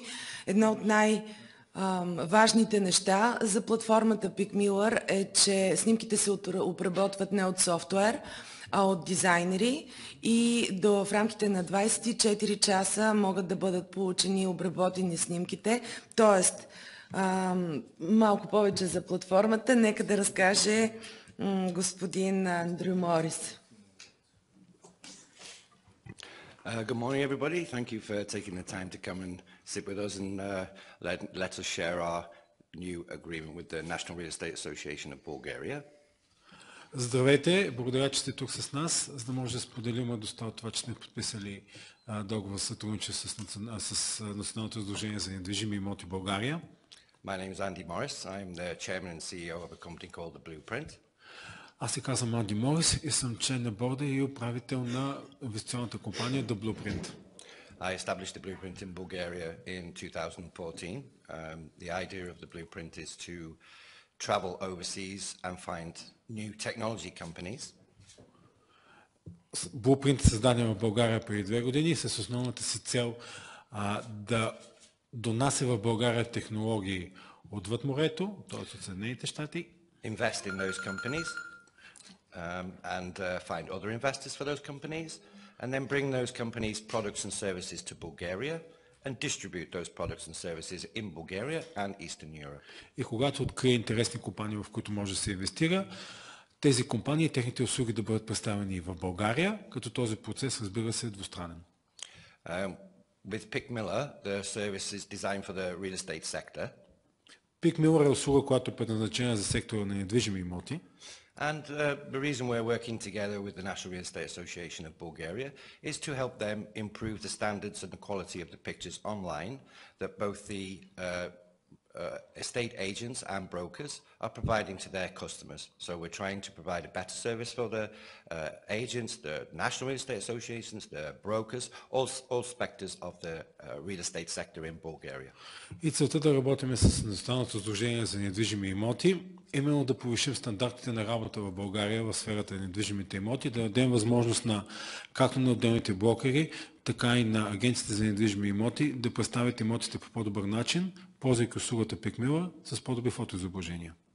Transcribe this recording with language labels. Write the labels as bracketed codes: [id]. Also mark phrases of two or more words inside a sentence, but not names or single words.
[bg] Едно от важните неща за платформата PicMiller е, че снимките се обработват не от софтуер, а от дизайнери и в рамките на 24 часа могат да бъдат получени и обработени снимките. Тоест, малко повече за платформата. Нека да разкаже господин Андрю Морис. [en] Good morning, everybody. Thank you for taking the time to come and sit with us and let us share our new agreement with the National Real Estate Association of Bulgaria. [bg] Здравейте, благодаря, че сте тук с нас, за да може да споделим доста това, че сме подписали договор за сътрудничество с Националното сдружение за недвижими имоти в България. [en] My name is Andy Morris. I'm the chairman and CEO of a company called The Blueprint. [bg] Аз се казвам Анди Морис и съм член на борда и управител на инвестиционната компания The Blueprint. [en] I established The Blueprint in Bulgaria in 2014. The idea of The Blueprint is to travel overseas and find new technology companies. [bg] Blueprint е създаден в България преди 2 години с основната си цел да донася в България технологии отвъд морето, т.е. от Съединените щати. [en] Invest in those companies and find other investors for those companies, and then bring those companies' products and services to Bulgaria and distribute those products and services in Bulgaria and Eastern Europe. [bg] И когато открие интересни компании, в които може да се инвестира, тези компании и техните услуги да бъдат представени в България, като този процес, разбира се, е двустранен. [en] With PicMiller, the service is designed for the real estate sector. [bg] PicMiller е услуга, която е предназначена за сектора на недвижими имоти. [en] And the reason we're working together with the National Real Estate Association of Bulgaria is to help them improve the standards and the quality of the pictures online that both the estate agents and brokers are providing to their customers. So we're trying to provide a better service for the agents, the National Real Estate Associations, the brokers, all specters of the real estate sector in Bulgaria. [bg] И целта да работим с Националното сдружение за недвижими имоти, именно да повишим стандартите на работа в България в сферата на недвижимите имоти, да дадем възможност както на отделните брокери, така и на агенциите за недвижими имоти да представят имотите по по-добър начин, ползвайки услугата PicMiller с по-добри фотоизображения.